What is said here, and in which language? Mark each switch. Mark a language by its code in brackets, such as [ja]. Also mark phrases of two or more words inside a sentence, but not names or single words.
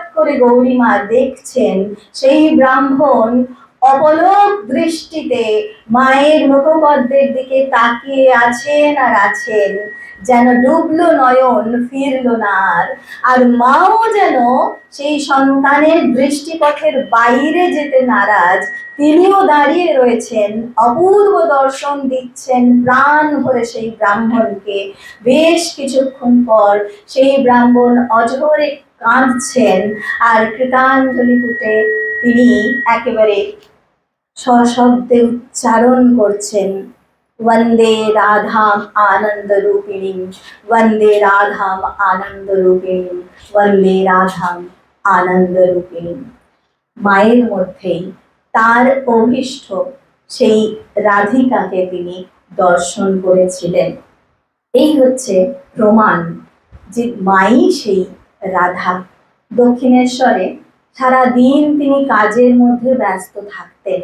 [bn] করে গৌরী মা দেখছেন সেই ব্রাহ্মণ অপলক দৃষ্টিতে মায়ের মুখপদ্মের দিকে তাকিয়ে আছেন আর আছেন, যেন ডুবলো নয়ন, ফিরলো না আর মাও যেন সেই সন্তানের দৃষ্টিপথের বাইরে যেতে নারাজ, তিনিও দাঁড়িয়ে রয়েছেন, অপূর্ব দর্শন দিচ্ছেন প্রাণ ভরে সেই ব্রাহ্মণকে। বেশ কিছুক্ষণ পর সেই ব্রাহ্মণ অঝরে কাঁদছেন আর কৃতাঞ্জলি পুটে তিনি একেবারে সশব্দে উচ্চারণ করছেন, [sa] वंदे राधाम आनंद रूपिणी, वंदे राधाम आनंद रूपिणी, वंदे राधाम आनंद रूपिणी। [bn] মায়ের মধ্যেই তার অভিষ্ট সেই রাধিকাকে তিনি দর্শন করেছিলেন। এই হচ্ছে প্রমাণ যে মাই সেই রাধা। দক্ষিণেশ্বরে সারা দিন তিনি কাজের মধ্যে ব্যস্ত থাকতেন।